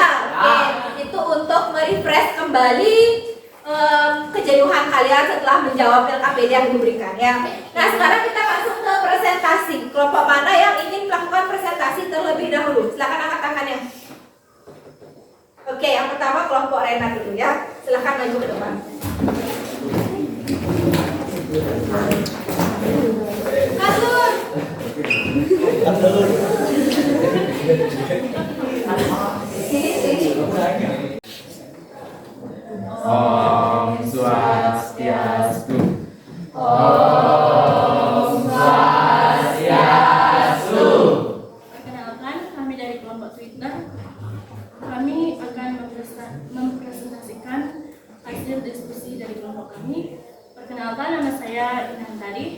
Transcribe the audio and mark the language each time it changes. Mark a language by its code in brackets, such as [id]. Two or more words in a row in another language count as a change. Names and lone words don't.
[id] Oke, itu untuk merefresh kembali kejenuhan kalian setelah menjawab LKPD yang diberikan ya. Nah, sekarang kita masuk ke presentasi. Kelompok mana yang ingin melakukan presentasi terlebih dahulu? Silakan angkat tangannya. Oke, yang pertama kelompok Rena dulu ya. Silakan maju ke depan. Atur. [ban] Om Swastiastu. [id] Perkenalkan, kami dari kelompok Twitter. Kami akan mempresentasikan hasil diskusi dari kelompok kami. Perkenalkan, nama saya Inantari.